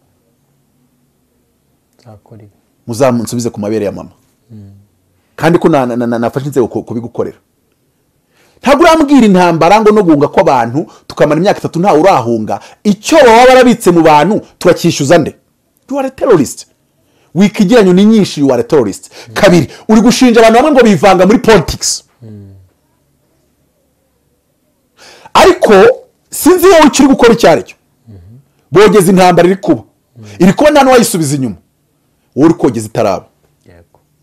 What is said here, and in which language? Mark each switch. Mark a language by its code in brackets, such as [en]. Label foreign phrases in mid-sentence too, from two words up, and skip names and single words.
[rw] zakora muzamunsubize ku mabere ya mama. Kandi ko nafashe inzego kubigukorera. Ntabwo urambwira intambara ngo no guhunga kw'abantu tukamara imyaka 3 nta urahunga icyo baba barabitse mu bantu turakishyuza nde? [en] You are a terrorist. [rw] Wikigiranyo ni nyinshi [en] you are a terrorist. [rw] Kabiri, uri gushinja abantu bamwe ngo bivanga muri politics. Ariko sinzi wowe ukiri gukora icyari cyo. Bogeza intambara iri kuba. Iri kuba nta n'uwayisubiza inyuma. Wowe uri kogeza itaraba. Yego.